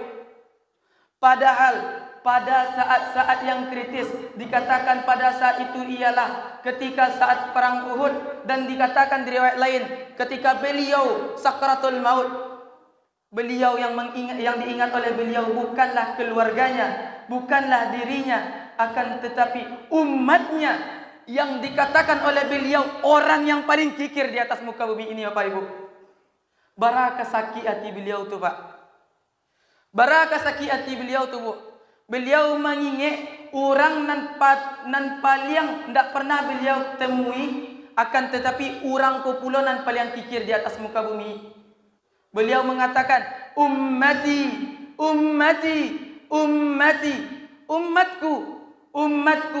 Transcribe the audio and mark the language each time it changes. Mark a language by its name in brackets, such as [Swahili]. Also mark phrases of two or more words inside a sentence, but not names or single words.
[Indonesian] Padahal pada saat-saat yang kritis, dikatakan pada saat itu ialah ketika saat perang Uhud, dan dikatakan di riwayat lain ketika beliau sakratul maut. Beliau yang diingat oleh beliau bukanlah keluarganya, bukanlah dirinya, akan tetapi umatnya yang dikatakan oleh beliau orang yang paling kikir di atas muka bumi ini, Bapak Ibu. [Minangkabau] Baraka sakit hati beliau tu, Pak. Baraka sakit hati beliau tu, [Indonesian] Bu. Beliau mengingat orang nan paling tidak pernah beliau temui, akan tetapi orang popular nan paling kikir di atas muka bumi. Beliau mengatakan [Arabic] أمتي، أمتي، أمتي, [Indonesian] umatku, umatku.